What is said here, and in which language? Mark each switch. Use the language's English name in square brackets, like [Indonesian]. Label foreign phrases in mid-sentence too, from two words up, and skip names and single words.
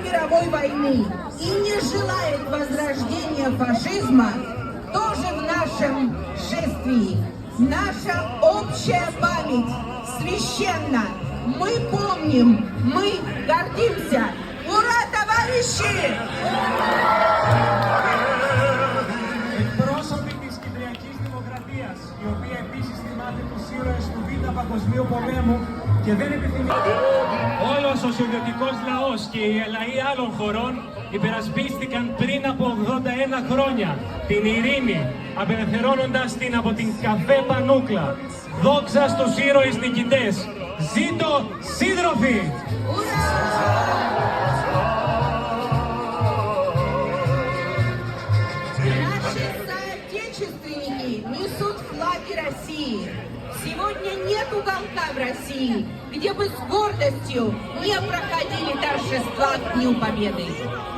[Russian] мировой войны и не желает возрождения фашизма, тоже в нашем шествии. Наша общая память священна. Мы помним, мы гордимся. Ура, товарищи! [Greek] Εκπρόσωποι της Κυπριακής Δημοκρατίας, η οποία επίσης θυμάται τους ήρωες του Β' Παγκοσμίου Πολέμου και δεν επιθυμεί. Όλος ο σοβιετικός λαός και οι λαοί άλλων χωρών υπερασπίστηκαν πριν από 81 χρόνια την ειρήνη, απελευθερώνοντας την από την καφέ πανούκλα. Δόξα στους ήρωες νικητές. Ζήτω σύντροφοι! [Russian] Наши соотечественники несут флаги России. Сегодня нет уголка в России, где бы с гордостью не проходили торжества к Дню Победы.